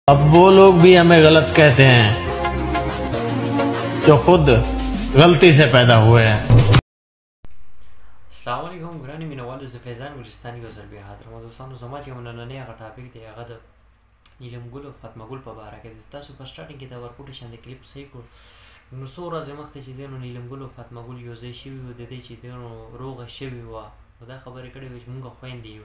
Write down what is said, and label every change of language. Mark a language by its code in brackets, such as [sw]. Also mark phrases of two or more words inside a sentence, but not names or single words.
[hi] अब वो लोग भी हमें गलत कहते हैं जो खुद गलती से पैदा हुए हैं। [ar] السلام عليكم [ps] ګرانې مینوالو، زه فیضان ګلستاني یو ځل بیا حاضر یم. دوستانو زما چې نننی هغه ټاپک دی هغه د نیلم ګل او فاطمه ګل په باره کې دی. تاسو په سټارټینګ کې د ورکوټي شاندې کلیپ صحیح کړو، نو څو ورځې مخکې چې دی نو نیلم ګل او فاطمه ګل یو ځای شوي وو، د دې چې دی نو روغه شوې وه، نو دا خبرې کړې وې چې مونږ خویندې یو.